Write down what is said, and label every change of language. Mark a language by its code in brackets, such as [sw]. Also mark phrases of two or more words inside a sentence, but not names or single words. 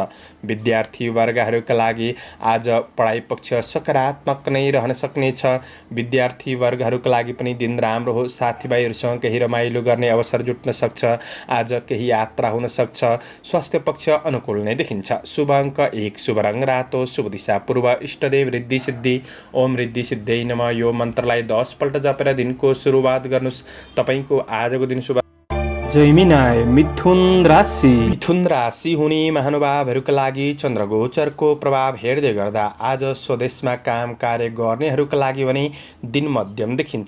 [ne] विद्यार्थी वर्गहरूका लागि आज पढाइ पक्ष सकारात्मक नै रहन सक्नेछ। विद्यार्थी वर्गहरूका लागि पनि दिन राम्रो हो। साथीभाइहरूसँग केही रमाइलो गर्ने अवसर जुट्न सक्छ। आज केही यात्रा हुन सक्छ। स्वास्थ्य पक्ष अनुकूल नै देखिन्छ। शुभ अङ्क 1, शुभ रङ रातो, शुभ दिशा पूर्व, इष्टदेव रिद्धि सिद्धि [sa] ओम रिद्धि सिद्धै नमः। [ne] यो मन्त्रलाई 10 पल्ट जपेर दिनको सुरुवात गर्नुहोस्। तपाईँको आजको दिन शुभ। जैमिनाय मिथुन राशि। मिथुन राशि हुने महानुभावहरूका लागि चन्द्रगोचरको प्रभाव हेर्दै गर्दा आज स्वदेशमा काम कार्य गर्नेहरूका लागि भने दिन मध्यम देखिन्छ।